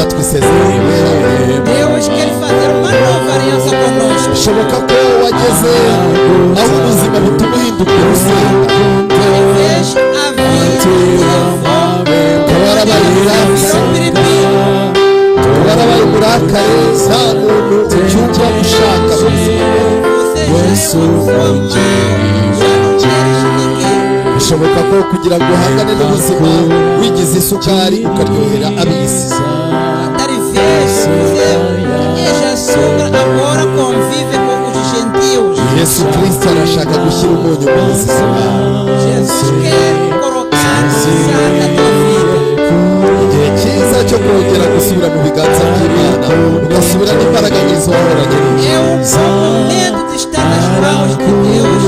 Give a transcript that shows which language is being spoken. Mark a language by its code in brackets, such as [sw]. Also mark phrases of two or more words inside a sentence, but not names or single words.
[rw] isezerano ryawe. [pt] Deus quer fazer uma nova aliança conosco. [rw] bishoboka ko wageze aho ubuzima butuma uhinduka urusenga. [pt] Talvez a vida [rw] ukaba warabaye umwasi, ukaba warabaye umurakare, nta muntu ucyumva ushaka mu buzima bwawe. bishoboka ko kugira ngo uhangane n'ubuzima wigize isukari ukaryohera ab'isi. [pt] Agora convive com os gentios. [rw] Yesu Kristo arashaka gushyira umunyu mu buzima bwawe. [pt] Jesus quer colocar sal na tua vida. [rw] igihe cyiza cyo kongera gusubira mu biganza by'Imana ugasubira n'imbaraga nyinshi wahoranye. [pt] É o momento de estar nas mãos de Deus.